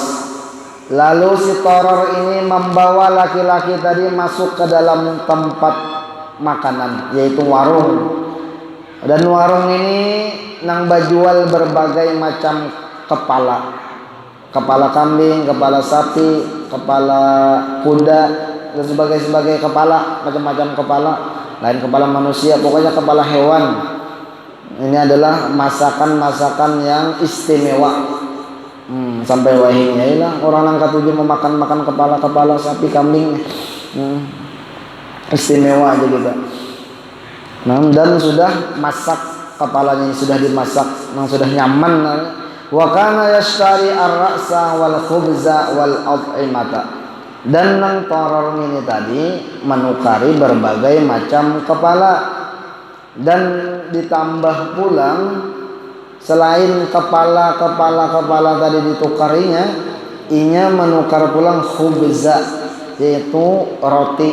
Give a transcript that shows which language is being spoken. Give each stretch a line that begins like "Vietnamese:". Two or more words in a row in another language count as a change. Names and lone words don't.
Indonesian: Lalu si toror ini membawa laki-laki tadi masuk ke dalam tempat makanan, yaitu warung.
Banjar: Dan warung ini nang bajual berbagai macam kepala kambing, kepala sapi, kepala kuda,
Indonesian: dan sebagai kepala, macam-macam kepala, lain kepala manusia, pokoknya kepala hewan. Ini adalah masakan-masakan yang istimewa. Sampai wahingnya lah orang yang ketujuh memakan kepala sapi, kambing. Istimewa aja gitu. Nah, dan sudah masak kepalanya, sudah dimasak, sudah nyaman.
Arabic: وكان يشتري الرأس والخبز والأطعمة.
Banjar: Dan nang toror ini tadi menukari berbagai macam kepala, dan ditambah pulang selain kepala tadi ditukarinya, inya menukar pulang khubza, yaitu roti.